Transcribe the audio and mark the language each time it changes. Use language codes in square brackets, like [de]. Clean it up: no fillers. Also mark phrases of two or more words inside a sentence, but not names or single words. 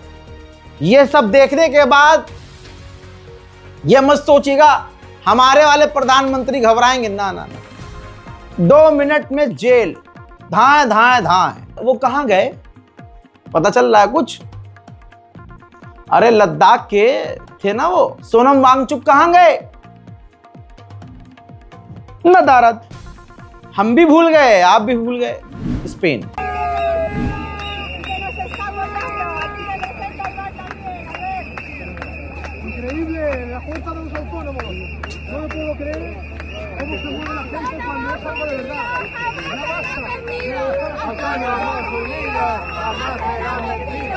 [hi] यह सब देखने के बाद यह मत सोचिएगा हमारे वाले प्रधानमंत्री घबराएंगे, ना ना ना, 2 मिनट में जेल, धाए धाए धाए। वो कहां गए पता चल रहा है कुछ? अरे लद्दाख के थे ना वो, सोनम वांगचुक कहां गए? नदारद। हम भी भूल गए, आप भी भूल गए। स्पेन। [es] Increíble, la Junta de los Autónomos. No lo puedo creer. ¿Cómo se mueve la gente cuando es algo de verdad? Ya basta. Jamás será mentira.